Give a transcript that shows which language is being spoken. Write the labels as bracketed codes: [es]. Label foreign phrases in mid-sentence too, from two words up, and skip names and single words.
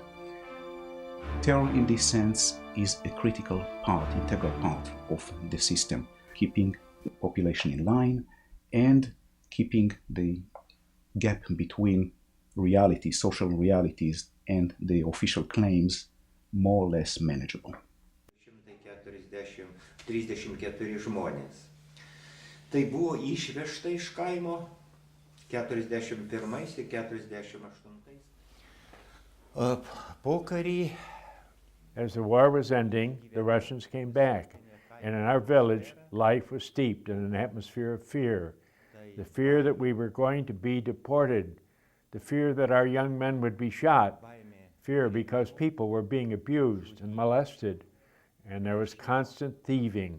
[en] Terror in this sense is a critical part, integral part of the system, keeping the population in line and keeping the gap between reality, social realities, and the official claims more or less manageable. [lt] 34 žmonės. Tai buvo išvežta iš kaimo 41 ir 48. Pokarį. [en] As the war was ending, the Russians came back, and in our village, life was steeped in an atmosphere of fear. The fear that we were going to be deported, the fear that our young men would be shot, fear because people were being abused and molested, and there was constant thieving.